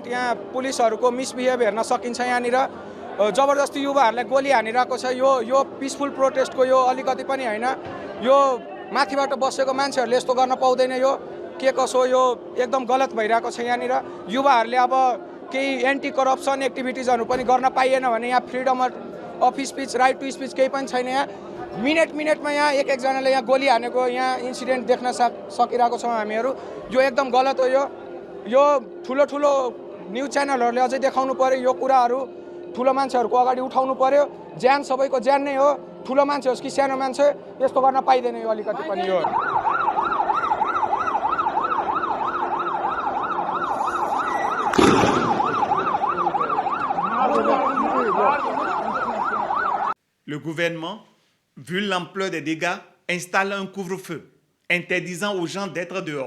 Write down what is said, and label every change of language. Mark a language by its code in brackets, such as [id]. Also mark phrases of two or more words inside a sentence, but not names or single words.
[ne] यहाँ पुलिसहरुको मिसबिहेभ हेर्न सकिन्छ यहाँनिर जबरजस्ती युवाहरुलाई गोली हानिरहेको छ यो [en] peaceful protest [ne] यो अलिकति पनि हैन यो माथिबाट बसेको मान्छेहरुले यस्तो गर्न पाउँदैन यो के कसो यो एकदम गलत भइरहेको छ यहाँनिर युवाहरुले अब केही [en] anti corruption activities [ne] पनि गर्न पाइएन भने यहाँ [en] freedom of speech right to speech [ne] केही पनि छैन यहाँ मिनेटमा यहाँ एकजनाले यहाँ गोली हानेको यहाँ इन्सिडेन्ट देख्न सकिरहेको छौँ हामीहरू, जो एकदम गलत हो। यो ठुलो [en] news channels [ne] अझै देखाउनु पर्यो, यो कुराहरू ठुलो मान्छेहरूको अगाडि उठाउनु पर्यो। ज्यान सबैको ज्यान नै हो, ठुलो मान्छे होस् कि सानो मान्छे, यस्तो गर्न पाइँदैन यो अलिकति पनि। यो [fr] Le gouvernement, vu l'ampleur des dégâts, installe un couvre-feu, interdisant aux gens d'être dehors.